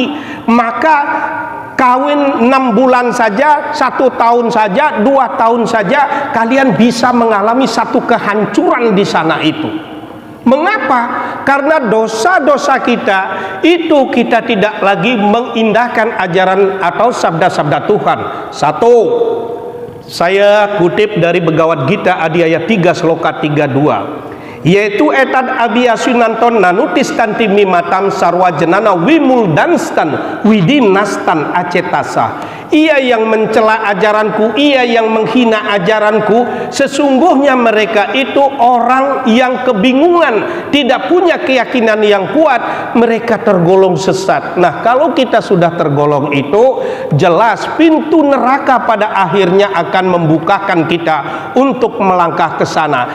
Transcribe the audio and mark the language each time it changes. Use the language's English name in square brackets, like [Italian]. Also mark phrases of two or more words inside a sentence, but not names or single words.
[Indonesian] Maka kawin 6 bulan saja, 1 tahun saja, 2 tahun saja, kalian bisa mengalami satu kehancuran di sana itu. Mengapa? Karena dosa-dosa kita itu kita tidak lagi mengindahkan ajaran atau sabda-sabda Tuhan. Satu, saya kutip dari Bhagavad Gita Adhyaya 3 Sloka 32, yaitu [Sanskrit] etad abhiyasunanton nanutis tantimi matam sarwa jenana wimuldanstan widinastan acetasa. [Indonesian] Ia yang mencela ajaranku, ia yang menghina ajaranku, sesungguhnya mereka itu orang yang kebingungan, tidak punya keyakinan yang kuat, mereka tergolong sesat. Nah, kalau kita sudah tergolong itu, jelas pintu neraka pada akhirnya akan membukakan kita untuk melangkah ke sana.